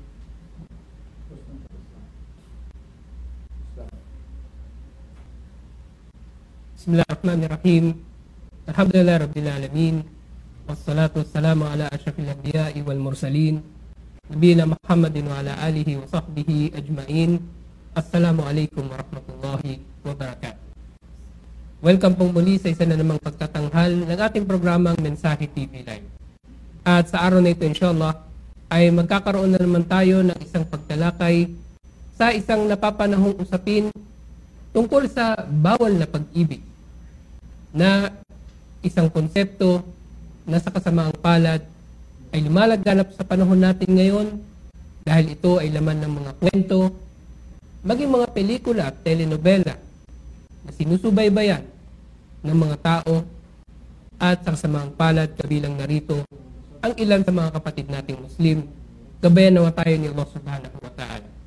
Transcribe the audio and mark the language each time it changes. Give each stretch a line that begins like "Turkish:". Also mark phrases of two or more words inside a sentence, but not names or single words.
Arabic: Bismillahirrahmanirrahim. الحمد لله رب العالمين والصلاة والسلام على أشرف الأنبياء والمرسلين. نبينا محمد وعلى آله وصحبه أجمعين. السلام عليكم ورحمة الله وبركاته.
Filipino: Welcome pong muli sa isa na namang pagtatanghal ng ating programang Mensahe TV Live. At sa araw na ito inshallah ay magkakaroon na naman tayo ng isang pagtalakay sa isang napapanahong usapin tungkol sa bawal na pag-ibig, na isang konsepto na sa kasamaang palad ay lumalaganap sa panahon natin ngayon dahil ito ay laman ng mga kwento, maging mga pelikula at telenovela na sinusubaybayan ng mga tao at sa kasamaang palad kabilang narito ang ilan sa mga kapatid nating Muslim, gabayan nawa tayo ni
Arabic: الله سبحانه وتعالى.